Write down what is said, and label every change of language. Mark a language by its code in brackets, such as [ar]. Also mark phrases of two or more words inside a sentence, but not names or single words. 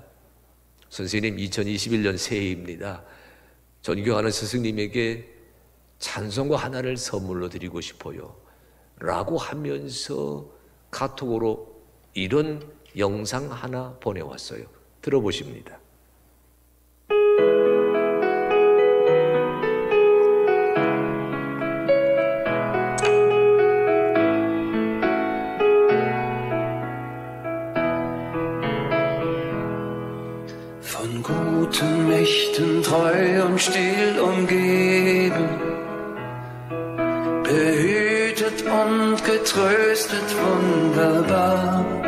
[ko] 선생님, 2021년 새해입니다. 존경하는 스승님에게 찬송가 하나를 선물로 드리고 싶어요 라고 하면서 카톡으로 이런 영상 하나 보내왔어요. 들어보십니다. [de] Von guten Mächten treu und still umgeben, behütet und getröstet wunderbar.